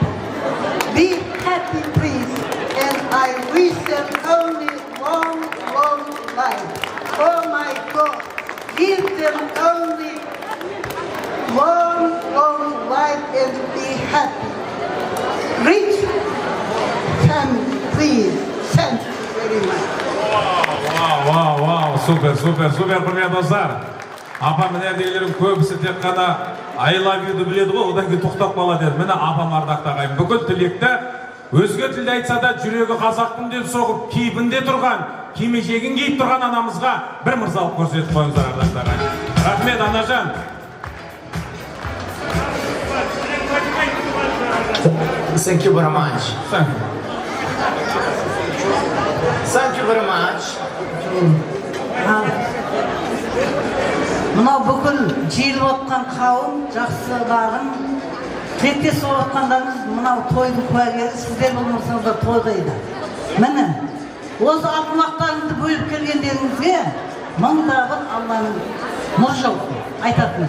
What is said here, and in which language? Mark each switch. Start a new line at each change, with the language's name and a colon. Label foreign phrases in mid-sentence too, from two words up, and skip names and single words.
English: Be happy, please, and I wish them only long, long life. Oh my God, give them only long, long life and be happy. Rich family, please. Thank you very much.
Kazakh: Вау, супер, құрметті достар. Апам мінердегілердің көбісі тек қана
English: I love you'ды
Kazakh: біледі ғой, одан кейін тоқтап қалады еді. Міне апам ардақты ағайын, бүкіл тілекті өзге тілде айтса да жүрегі қазақтың деп соғып, кейпінде тұрған, кимешегін киіп тұрған анамызға бір мырзалық көрсетіп қойыңыздар, ардақты ағайын. Рахмет, анажан.
English: Thank you very much. Thank you very much.
Kazakh: Мынау бүкіл жиылып отқан қауым, жақсыларым, тілектес болып отқандарыңыз, мынау тойдың куәгері, сіздер болмасаңыздар той қайда. Міне, осы алтынақтарыңызды бөліп келгендеріңізге мыңда бір Алланың нұр жаусын айтатыным.